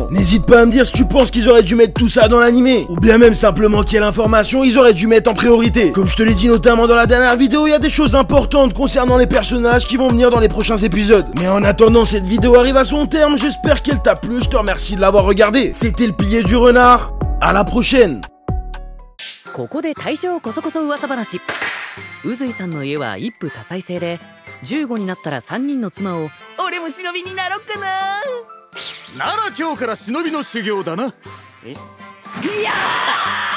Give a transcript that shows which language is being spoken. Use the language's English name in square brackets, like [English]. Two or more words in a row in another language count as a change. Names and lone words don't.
[French] N'hésite pas à me dire si tu penses qu'ils auraient dû mettre tout ça dans l'animé. Ou bien même simplement quelle information ils auraient dû mettre en priorité. Comme je te l'ai dit notamment dans la dernière vidéo, il y a des choses importantes concernant les personnages qui vont venir dans les prochains épisodes. Mais en attendant, cette vidéo arrive à son terme. J'espère qu'elle t'a plu. Je te remercie de l'avoir regardé. C'était le pilier du renard. À la prochaine. [Japanese] ここで大正こそこそ噂話。宇髄さんの家は一夫多妻制で、15になったら3人の妻を。俺も忍びになろっかな。なら今日から忍びの修行だな。いやー